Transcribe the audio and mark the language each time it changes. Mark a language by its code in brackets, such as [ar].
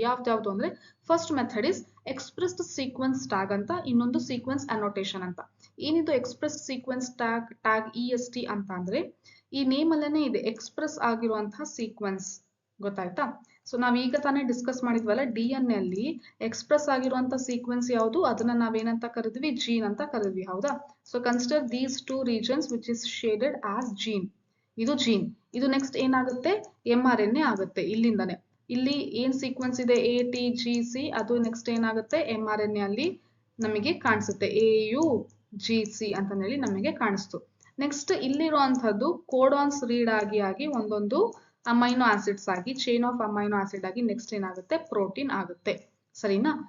[kn] ಯಾವ್ದು ಅಂದ್ರೆ [en] first method is expressed sequence tag [kn] ಅಂತ, ಇನ್ನೊಂದು ಸೀಕ್ವೆನ್ಸ್ ಅನೋಟೇಷನ್ ಅಂತ. ಏನಿದು ಎಕ್ಸ್ಪ್ರೆಸ್ಡ್ ಸೀಕ್ವೆನ್ಸ್ ಟ್ಯಾಗ್ EST ಅಂತ ಅಂದ್ರೆ ಈ ನೇಮ್ ಅಲ್ಲೇನೆ ಇದೆ, ಎಕ್ಸ್ಪ್ರೆಸ್ ಆಗಿರುವಂತಹ ಸೀಕ್ವೆನ್ಸ್. ಗೊತ್ತಾಯ್ತಾ? ಸೊ ನಾವ್ ಈಗ ತಾನೇ ಡಿಸ್ಕಸ್ ಮಾಡಿದ್ವಲ್ಲ, DNA ಅಲ್ಲಿ ಎಕ್ಸ್ಪ್ರೆಸ್ ಆಗಿರುವಂತ ಸೀಕ್ವೆನ್ಸ್ ಯಾವುದು, ಅದನ್ನ ನಾವೇನಂತ ಕರೆದ್ವಿ? ಜೀನ್ ಅಂತ ಕರೆದ್ವಿ. ಹೌದಾ? [en] So consider these 2 regions which is shaded as gene. [kn] ಇದು ಜೀನ್. ಇದು ನೆಕ್ಸ್ಟ್ ಏನಾಗುತ್ತೆ? mRNA ಆಗುತ್ತೆ. ಇಲ್ಲಿಂದಾನೆ ಇಲ್ಲಿ ಏನ್ ಸೀಕ್ವೆನ್ಸ್ ಇದೆ ATGC, ಅದು ನೆಕ್ಸ್ಟ್ ಏನಾಗುತ್ತೆ? mRNA ಅಲ್ಲಿ ನಮಗೆ ಕಾಣಿಸುತ್ತೆ, AUGC ಅಂತ ಹೇಳಿ ನಮಗೆ ಕಾಣಿಸ್ತು. ನೆಕ್ಸ್ಟ್ ಇಲ್ಲಿರುವಂತದ್ದು ಕೋಡಾನ್ಸ್ ರೀಡ್ ಆಗಿ ಒಂದೊಂದು ಅಮೈನೋ ಆಸಿಡ್ಸ್ ಆಗಿ, ಚೈನ್ ಆಫ್ ಅಮೈನೋ ಆಸಿಡ್ ಆಗಿ ನೆಕ್ಸ್ಟ್ ಏನಾಗುತ್ತೆ? ಪ್ರೋಟೀನ್ ಆಗುತ್ತೆ. ಸರಿನಾ?